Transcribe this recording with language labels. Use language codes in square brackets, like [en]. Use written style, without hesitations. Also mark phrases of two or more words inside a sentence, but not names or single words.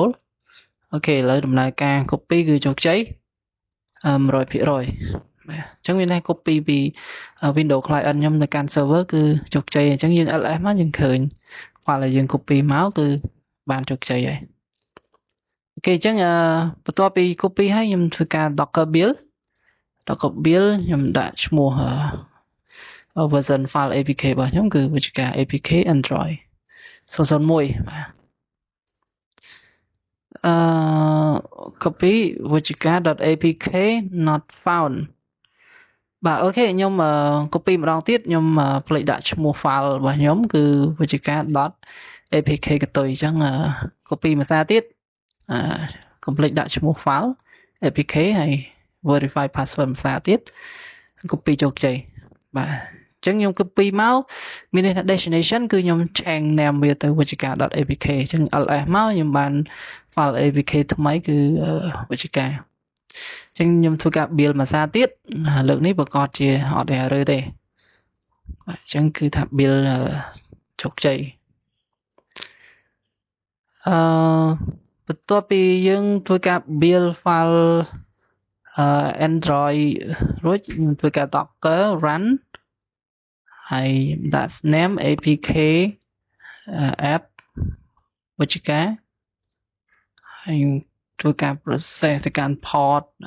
[km] អូខេឥឡូវដំណើរការ copy គឺជោគជ័យ 100% បាទអញ្ចឹងវាណែ copy ពី Windows client ខ្ញុំទៅកាន់ server គឺជោគជ័យអញ្ចឹងយើង ls មកយើងឃើញ file ដែលយើង copy មកគឺបានជោគជ័យហើយអូខេអញ្ចឹងបន្ទាប់ពី copy ហើយខ្ញុំធ្វើការ [en] docker build [km] ខ្ញុំដាក់ឈ្មោះ [en] version file apk [km] របស់ខ្ញុំគឺវិជ្ជការ [en] apk android [km] 001បាទ copy វិជ្ជការ [en] .apk not found [km] បាទអូខេខ្ញុំ copy ម្ដងទៀតខ្ញុំភ្លេចដាក់ឈ្មោះ file របស់ខ្ញុំគឺវិ ជ្ជការ .apk កតុយអញ្ចឹង copy មួយសារទៀតcomplete ដាក់ឈ្មោះ [en] file apk [km] ហើយ [en] verify password [km] មួយសារទៀត copy ជោគជ័យបាទអញ្ចឹងខ្ញុំ copy មកមានន័យថា destination គឺខ្ញុំ [en] change name [km] វាទៅវិជ្ជការ .apk អញ្ចឹង ls មកខ្ញុំបាន [en] file apk [km] ថ្មីគឺវិជ្ជការអញ្ចឹងខ្ញុំធ្វើការ build មួយសារទៀតលើកនេះប្រកាសជាអត់ error ទេចឹងគឺថា build ជោគជ័យ បន្ទាប់ពីយើងធ្វើការ [en] build file Android [km] រួចខ្ញុំធ្វើការ [en] Docker run [km] ហើយដាក់ [en] name apk app [km] វិជ្ជការហើយធ្វើការ process ទៅកាន់ port